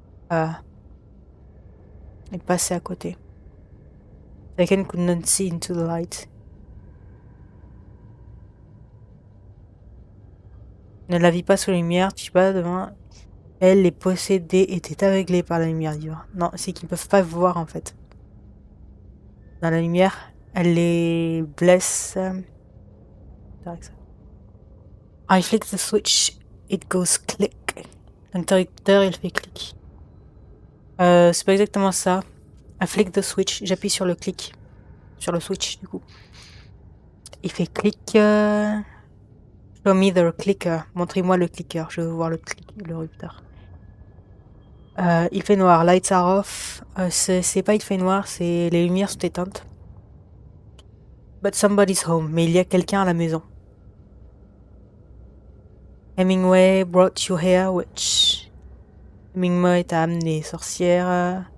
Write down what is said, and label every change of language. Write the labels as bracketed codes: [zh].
[fr] Il passait à côté. [en] Taken could not see into the light. [fr] Ne la vit pas sous la lumière, tu sais pas, devant... Elle, les possédés, étaient aveuglés par la lumière divine. Non, c'est qu'ils peuvent pas voir en fait. Dans la lumière, elle les blesse. [en] I flick the switch, it goes click. [fr] L'interrupteur, il fait clic. C'est pas exactement ça. [en] I flick the switch, [fr] j'appuie sur le clic. Sur le switch, du coup. Il fait clic. [en] Show me the clicker. [fr] Montrez-moi le clicker. Je veux voir le rupteur. Il fait noir. [en] Lights are off. [fr] C'est pas il fait noir, c'est les lumières sont éteintes. [en] But somebody's home. [fr] Mais il y a quelqu'un à la maison. [en] Hemingway brought you here, witch. [fr] Hemingway t'a amené, sorcière.